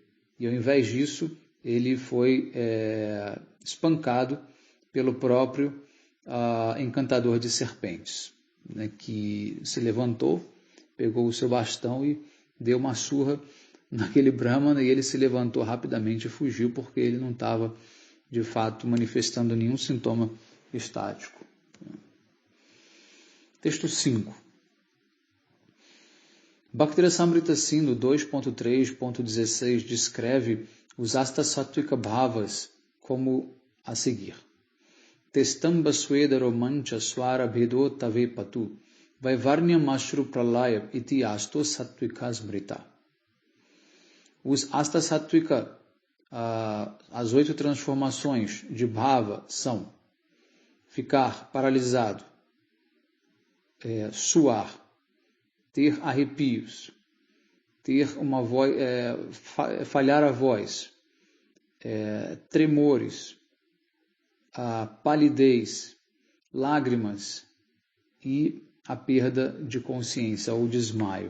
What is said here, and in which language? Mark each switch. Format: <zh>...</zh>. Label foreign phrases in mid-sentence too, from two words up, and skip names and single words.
<pt>E ao invés disso, ele foi espancado pelo próprio encantador de serpentes, né, que se levantou, pegou o seu bastão e deu uma surra naquele brahmana, e ele se levantou rapidamente e fugiu, porque ele não estava, de fato, manifestando nenhum sintoma estático. Texto 5. Bhaktirasamrita Sindhu 2.3.16 descreve os Astasattvica Bhavas como a seguir.</pt> <sa>स्तम्भ स्वेद रोमाञ्च स्वर भेदो अथ वेपथु वैवर्ण्यम् अश्रु प्रलय इति अष्टौ सात्त्विका स्मृता.</sa> <pt>Os Astasattvica, as 8 transformações de Bhava são ficar paralisado, suar, ter arrepios, ter uma voz, falhar a voz, tremores, palidez, lágrimas e a perda de consciência ou desmaio.</pt>